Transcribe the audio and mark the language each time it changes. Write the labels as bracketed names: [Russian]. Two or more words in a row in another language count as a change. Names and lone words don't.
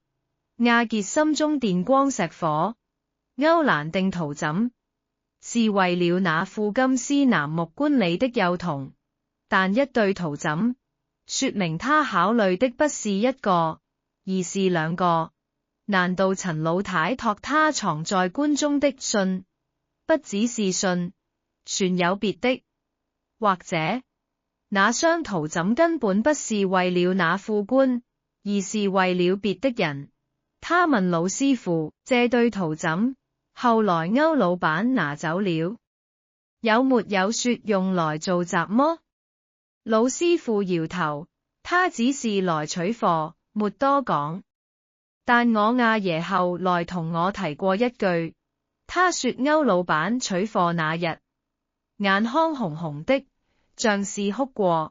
[Chinese] 亞傑心中電光石火，歐蘭訂陶枕，是為了那副金絲楠木棺裏的幼童，但一對陶枕，說明他考慮的不是一個，而是兩個。難道陳老太託他藏在棺中的信，不只是信，全有別的？或者，那雙陶枕根本不是為了那副棺，而是為了別的人。他問老師傅借對陶枕，後來歐老闆拿走了，有沒有說用來做雜麼？老師傅搖頭，他只是來取貨，沒多講。但我阿爺後來同我提過一句，他說歐老闆取貨那日，眼眶紅紅的，像是哭過。